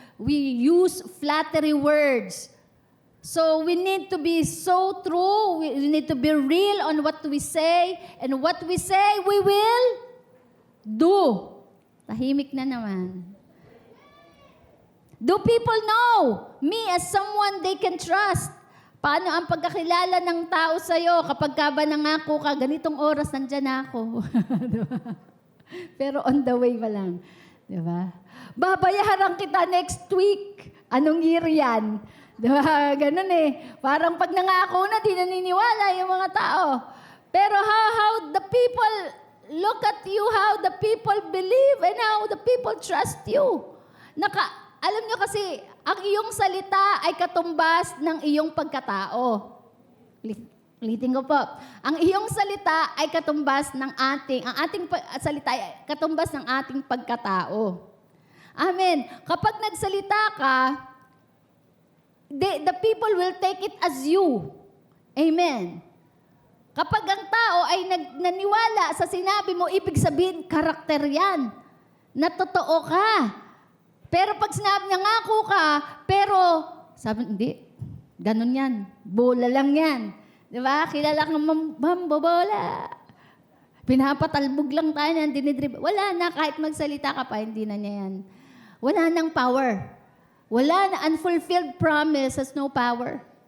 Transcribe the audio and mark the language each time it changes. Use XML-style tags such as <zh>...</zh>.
<en>We use flattery words. So we need to be so true. We need to be real on what we say, and what we say we will do.</en> <tl>Tahimik na naman.</tl> <en>Do people know me as someone they can trust?</en> <tl>Paano ang pagkakilala ng tao sa'yo kapag ka ba nangako ka, ganitong oras nandyan ako. Diba? Pero</tl> <en>on the way</en> <tl>pa lang. Diba? Babayaran kita</tl> <en>next week.</en> <tl>Anong year yan? Diba? Ganun eh. Parang pag nangako na, di naniniwala yung mga tao.</tl> <en>Pero how the people look at you, how the people believe, and how the people trust you.</en> <tl>Alam nyo kasi, ang iyong salita ay katumbas ng iyong pagkatao. Ulitin ko po. Ang iyong salita ay katumbas ng ang ating salita ay katumbas ng ating pagkatao. Amen. Kapag nagsalita ka,</tl> <en>the people will take it as you. Amen.</en> <tl>Kapag ang tao ay naniwala sa sinabi mo, ibig sabihin, karakter yan. Na totoo ka. Pero pag sinabi niya, ngako ka, pero, sabi, hindi, ganun yan. Bola lang yan. Di ba? Kilala kang mambobola. Pinapatalbog lang tayo na, dinidrib. Wala na, kahit magsalita ka pa, hindi na niya yan. Wala nang power. Wala na,</tl> <en>unfulfilled promise has no power.</en>